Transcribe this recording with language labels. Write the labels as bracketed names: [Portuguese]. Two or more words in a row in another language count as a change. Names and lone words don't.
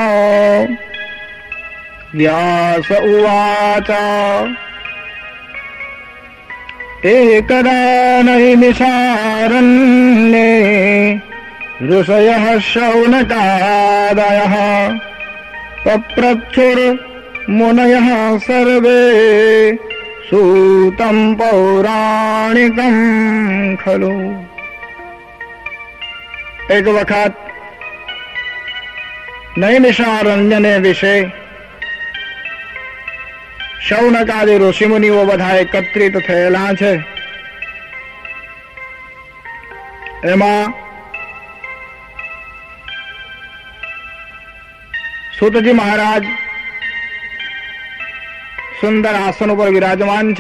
[Sanskrit] व्यास उवाच एकदा नैमिषारण्ये ऋषयः शौनकादयः पप्रच्छुर्मुनयः सर्वे सूतं पौराणिकं खलु। [Gujarati] એક વખત નૈમિષારણ્યને વિશે શૌનકાદિ ઋષિમુનિઓ બધા એકત્રિત થયેલા છે. એમાં સૂતજી મહારાજ સુંદર આસન ઉપર વિરાજમાન છે.